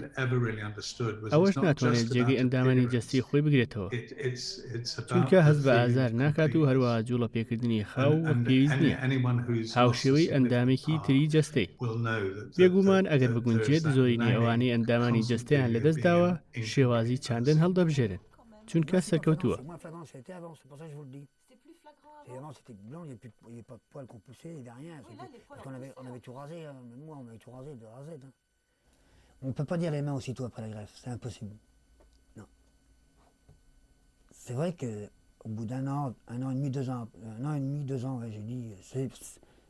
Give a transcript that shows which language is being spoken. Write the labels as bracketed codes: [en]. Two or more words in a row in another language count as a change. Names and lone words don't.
[ckb] ئەوەش ناتوانێت جێگەی ئەندامانی جەستی خۆی بگرێتەوە، چونکە هەست بە ئازار ناکات و هەروەها جوڵە پێکردنی خاو وەک پێویست نییە. هاوشێوەی ئەندامێکی تری جەستەی بێگومان ئەگەر بگونجێت زۆرینەی ئەوانەی ئەندامانی جەستەیان لەدەستداوە شێوازی چاندن هەڵدەبژێرن. چونکە سەرکەوتووە. [fr] Avant c'était blanc, il n'y avait pas de poils qu'on poussait, il n'y avait rien. Parce qu'on avait tout rasé, même moi on avait tout rasé de A à Z. On ne peut pas dire les mains aussitôt après la greffe, c'est impossible. Non. C'est vrai qu'au bout d'un an et demi, 2 ans, ouais, j'ai dit,